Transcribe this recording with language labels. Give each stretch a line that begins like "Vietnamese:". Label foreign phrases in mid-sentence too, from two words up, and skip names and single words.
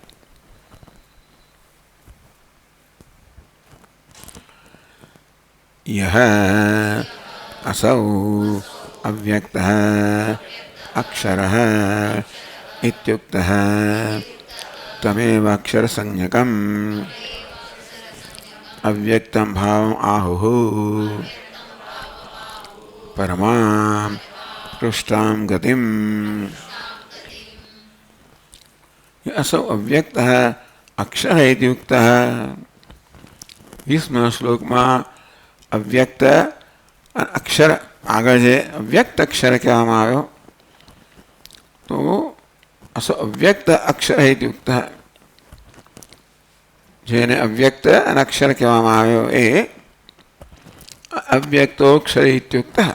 Sanskrit: યહ અસૌ અવ્યક્તઃ અક્ષરઃ ઇત્યુક્તઃ તમેવ અક્ષર સંજ્ઞકમ અવ્યક્તમ ભાવમ આહુઃ પરમામ પૃષ્ટામ ગતિમ. असौ अव्यक्त अक्षर इत्युक्त.
Gujarati: 20 શ્લોકમાં અવ્યક્ત અક્ષર આગળ જે અવ્યક્ત અક્ષર કહેવામાં આવ્યો, તો
Sanskrit: અસો અવ્યક્ત અક્ષર ઇત્યુક્ત,
Gujarati: જેને અવ્યક્ત અને અક્ષર કહેવામાં આવ્યો એ
Sanskrit: અવ્યક્તોક્ષર ઇત્યુક્ત.